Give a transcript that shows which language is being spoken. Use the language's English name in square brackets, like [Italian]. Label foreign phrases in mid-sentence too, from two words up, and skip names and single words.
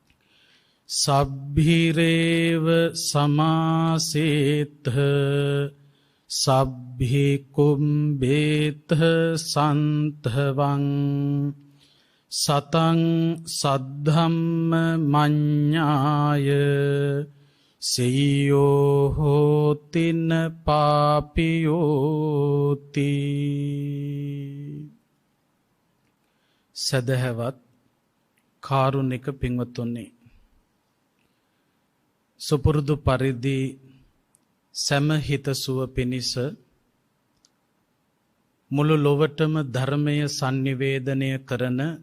[Pali] සබ්බිරේව සමාසේත සබ්හි කුම්භේත සන්තවං සතං සද්ධම්ම මඤ්ඤාය සෙය්‍යෝ හෝතින පාපියෝති. [Sinhala] සදහවත් කාරුණික පින්වතුනි, සුපුරුදු පරිදි සෑම හිතසුව පිණිස මුළු ලොවටම ධර්මය sannivedanaya කරන